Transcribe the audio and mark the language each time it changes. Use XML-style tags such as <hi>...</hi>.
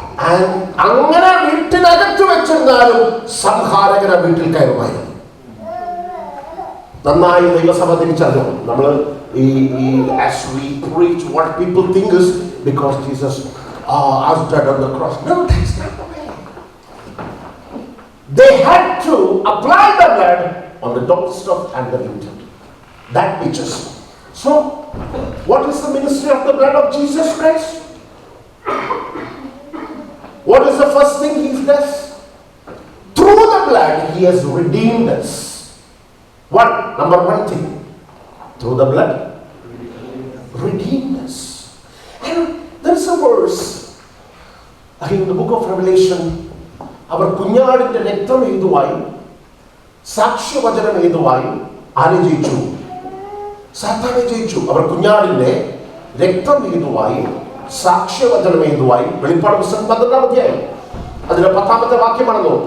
<ml>And അങ്ങനെ വീട്ടിനകത്ത് വെച്ചിരുന്നാലും സംഹാരകന വീട്ടിൽ കയറുമായിരുന്നു. നന്നായി ദൈവസഭ തിരിച്ചറിഞ്ഞു. നമ്മൾ</ml> <en>as we preach, what people think is because Jesus was dead on the cross. No, that's not the way. They had to apply the blood on the doorstep and the lintel. That teaches. So, what is the ministry of the blood of Jesus Christ? What is the first thing he does? Through the blood, he has redeemed us. Number one thing. Through the blood, redeemed us. And there's a verse in the book of Revelation.</en> <ml>അവർ കുഞ്ഞാടിന്റെ രക്തം ഹേതുവായും സാക്ഷ്യവചനം ഹേതുവായും ആരെ ജയിച്ചു? സാത്താനെ ജയിച്ചു. അവർ കുഞ്ഞാടിന്റെ രക്തം ഹേതുവായും സാക്ഷ്യവചനം ഹേതുവായും. വെളിപ്പാട് പുസ്തകം 12-ാം അധ്യായം അതിന്റെ 10-ാമത്തെ വാക്യമാണല്ലോ.</ml>